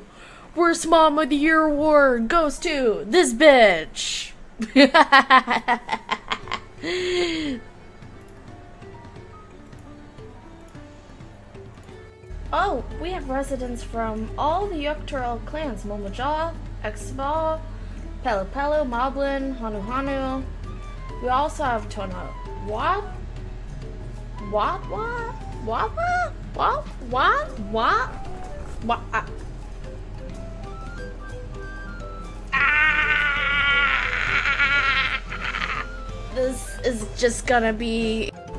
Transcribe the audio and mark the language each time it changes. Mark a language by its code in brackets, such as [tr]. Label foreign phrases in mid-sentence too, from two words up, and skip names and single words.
[en] Worst mom of the year award goes to this bitch. Oh, we have residents from all the Yukturel clans. Momojaw, Exbal, Pelu Pelu, Moblin, Hanu Hanu. We also have Tono. What? What? What? What? What? What? What? What? This is just gonna be.